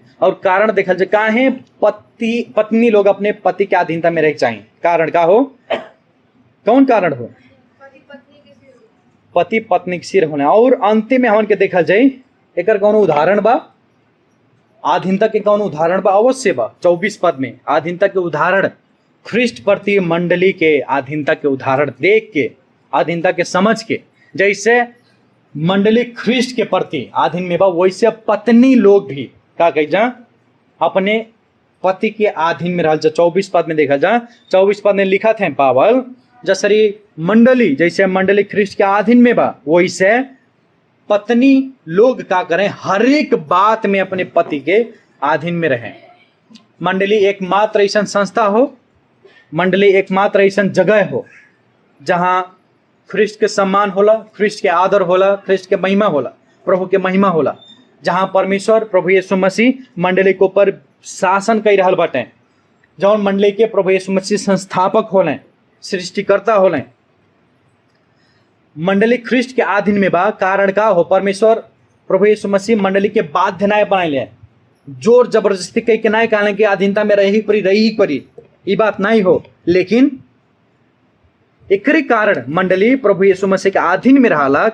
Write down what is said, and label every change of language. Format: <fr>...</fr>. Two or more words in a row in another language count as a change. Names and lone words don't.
<bho>और कारण देखल जाए काहे पत्नी लोग अपने पति के अधीनता में रह चाहिए, कारण का हो, कौन कारण हो, पति पत्नी के सिर होने। और अंतिम में हमन के देखल जाए एक कौन उदाहरण बा, आधीनता के कौन उदाहरण बा, अवश्य बा 24 पद में आधीनता के उदाहरण, ख्रिस्ट प्रति मंडली के आधीनता के उदाहरण देख के, आधीनता के समझ के, जैसे मंडली ख्रिस्ट के प्रति आधीन में बा वैसे पत्नी लोग भी का कह जा अपने पति के अधीन में रह जा। 24 पद में देखा जा, 24 पद में लिखा थे पावल जैसे मंडली, जैसे मंडली ख्रिस्ट के अधीन में बा वैसे पत्नी लोग का करें हर एक बात में अपने पति के अधीन में रहें। मंडली एकमात्र ऐसा संस्था हो, मंडली एकमात्र ऐसा जगह हो जहां ख्रिस्ट के सम्मान होला, ख्रिस्ट के आदर होला, ख्रिस्ट के महिमा होला, प्रभु के महिमा होला, जहां परमेश्वर प्रभु यीशु मसीह मंडली के ऊपर शासन कर रहा बाटे, जौन मंडली के प्रभु यीशु मसीह संस्थापक होले, सृष्टिकर्ता होले। मंडली ख्रिस्ट के अधीन में बा, कारण का हो, परमेश्वर प्रभु यीशु मसीह मंडली के बाध्य नाय बनाए, जोर जबरदस्ती कह के नाय कहले कि अधीनता में रही परी ये बात नहीं हो, लेकिन एकरे कारण मंडली प्रभु यीशु मसीह के अधीन में रहा।</bho>